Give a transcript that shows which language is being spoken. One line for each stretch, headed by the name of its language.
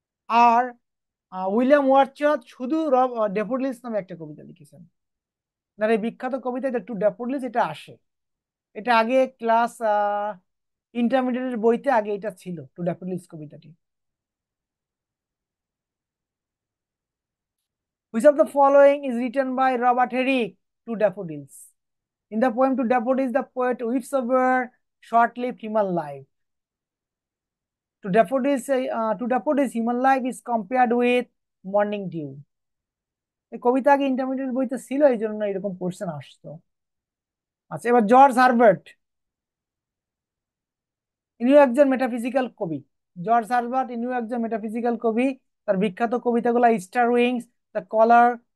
Bangla: আর William Wordsworth শুধু daffodils নামে একটা কবিতা লিখেছেন। না, এই বিখ্যাত কবিতা টু ড্যাফোডিলস এটা আসে, এটা আগে ক্লাস ইন্টারমিডিয়েটের বইতে আগে এটা ছিল, টু ড্যাফোডিলস কবিতাটি।
English: Which of the following is written by Robert Herrick? To Daffodils. In the poem To Daffodils, the poet weaves over short-lived human life. To Daffodils, human life is compared with morning dew.
Bangla: এই কবিতা আগে intermediate বইতে ছিল, এই জন্য এরকম question আসতো। আচ্ছা, এবার জর্জ হারবার্ট, ইনিও একজন মেটাফিজিক্যাল কবি। জর্জ হারবার্ট ইনিও একজন মেটাফিজিক্যাল কবি। তার বিখ্যাত কবিতাগুলো স্টার উইংস, দ্য কলার।